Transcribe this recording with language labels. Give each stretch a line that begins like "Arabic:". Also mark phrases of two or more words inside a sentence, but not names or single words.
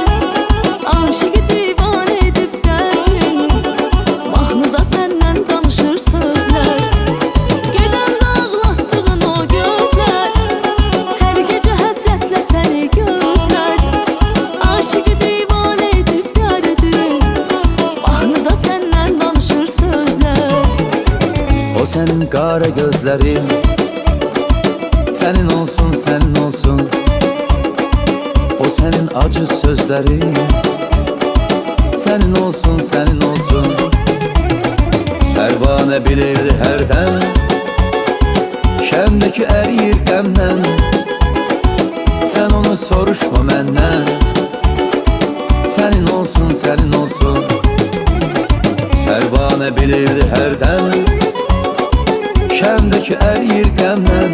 Azerbaijani: Aşıqı divan edib dərdin, mahnıda səndən danışır sözlər. Gedən bağlatdığın o gözlər, hər gecə həsrətlə səni gözlər. Aşıqı divan edib dərdin, mahnıda səndən danışır sözlər.
Turkish: O senin qara gözlerin, senin olsun, senin olsun. O senin acı sözlerin, senin olsun, senin olsun.
Azerbaijani: Pervane bilirdi hərdən, şəmdəki əriyir qəmdən.
Turkish: Sen onu
Azerbaijani: soruşma məndən,
Turkish: senin olsun, senin olsun.
Azerbaijani: Pervane bilirdi hərdən, şəmdəki əriyir qəmdən.